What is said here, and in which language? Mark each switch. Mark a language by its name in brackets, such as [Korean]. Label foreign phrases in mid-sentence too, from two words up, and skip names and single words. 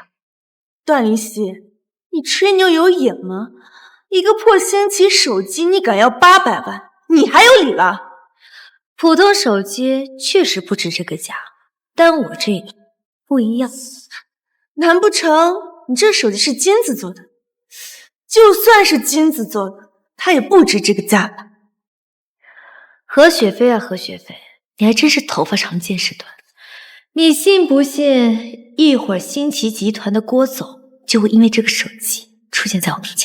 [Chinese] 段靈溪，你吹牛有眼嗎？一個破星奇手機你敢要800萬，你還有理了？普通手機確實不值這個價，但我這個不一樣。難不成你這手機是金子做的？就算是金子做的，它也不值這個價吧？何雪飛啊，何雪飞，你还真是头发长见识短。你信不信一会儿新奇集团的郭总就会因为这个手机出现在我面前？